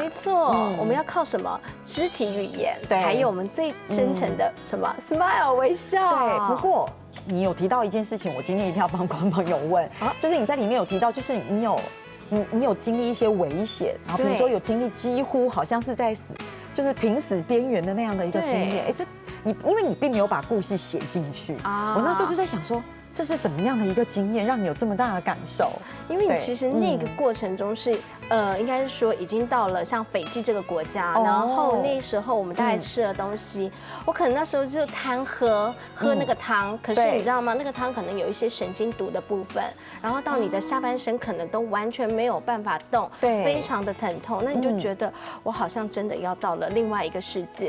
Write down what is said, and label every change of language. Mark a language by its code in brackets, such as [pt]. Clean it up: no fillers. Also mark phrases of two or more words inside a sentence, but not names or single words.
[zh] 沒錯，我們要靠什麼？肢體語言，對，還有我們最真誠的什麼 smile 微笑。對，不過你有提到一件事情，我今天一定要幫觀眾朋友問，就是你在裡面有提到，就是你有經歷一些危險，然後比如說有經歷幾乎好像是在就是瀕死邊緣的那樣的一個經驗，這因為你並沒有把故事寫進去，我那時候就在想說， 这是怎么样的一个经验，让你有这么大的感受？因为你其实那个过程中是，应该是说已经到了像斐济这个国家，然后那时候我们大概吃了东西，我可能那时候就贪喝那个汤，可是你知道吗？那个汤可能有一些神经毒的部分，然后到你的下半身可能都完全没有办法动，非常的疼痛，那你就觉得我好像真的要到了另外一个世界。